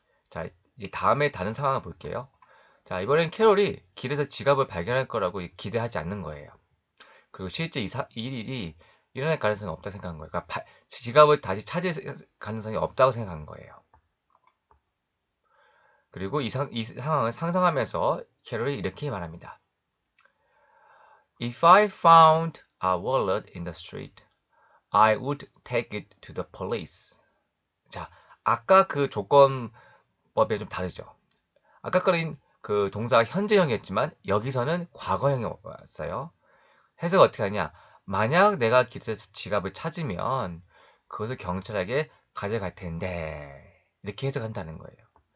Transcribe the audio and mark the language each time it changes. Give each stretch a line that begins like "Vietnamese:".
Korean: 자, 이 다음에 다른 상황을 볼게요. 자, 이번엔 캐롤이 길에서 지갑을 발견할 거라고 기대하지 않는 거예요. 그리고 실제 이 일이 일어날 가능성이 없다고 생각한 거예요. 그러니까 지갑을 다시 찾을 가능성이 없다고 생각한 거예요. 그리고 이 상황을 상상하면서 캐롤이 이렇게 말합니다.
English: If I found a wallet in the street, I would take it to the police.
Korean: 자, 아까 그 조건법이 좀 다르죠. 아까 거는 그 동사가 현재형이었지만 여기서는 과거형이 왔어요. 해석을 어떻게 하냐? 만약 내가 길에서 지갑을 찾으면 그것을 경찰에게 가져갈 텐데 이렇게 해석한다는 거예요.